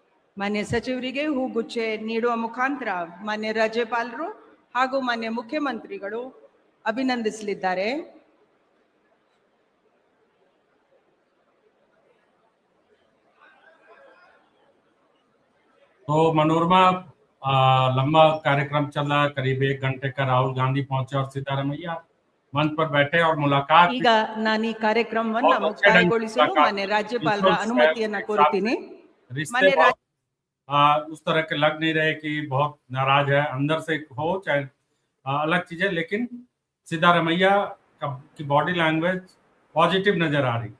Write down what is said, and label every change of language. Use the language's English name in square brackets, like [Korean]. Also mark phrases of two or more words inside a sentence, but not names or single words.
[Kannada] ಮಾನ್ಯ ಸಚಿವರಿಗೆ ಹೂಗುಚ್ಚೆ ನೀಡುವ ಮುಖಾಂತರ ಮಾನ್ಯ ರಾಜ್ಯಪಾಲರು ಹಾಗೂ ಮಾನ್ಯ ಮುಖ್ಯಮಂತ್ರಿಗಳು ಅಭಿನಂದಿಸಲಿದ್ದಾರೆ. [Hindi] तो मनोरमा लंबा कार्यक्रम चल रहा है, करीब 1 घंटे का। राहुल गांधी पहुंचे और सिद्धारमैया मंच पर बैठे और मुलाकात [Kannada] ಈಗ ನಾನು ಈ ಕಾರ್ಯಕ್ರಮವನ್ನ [Hindi] बहुत अच्छे ढंग से [Kannada] ಮುಕ್ತಾಯಗೊಳಿಸಲು [Hindi] मुलाकात [Kannada] ಮಾನ್ಯ [Hindi] की। [Kannada] ರಾಜ್ಯಪಾಲರ Visuals ಅನುಮತಿಯನ್ನ [Hindi] एक [Kannada] ಕೋರುತ್ತೀನಿ. [Hindi] साथ रिश्ते [Kannada] मान्य [Hindi] बहुत, उस तरह के लग नहीं रहे कि बहुत नाराज है, अंदर से हो चाहे अलग चीजें, लेकिन सिद्धारमैया की [English] body language positive [Hindi] नजर आ रही।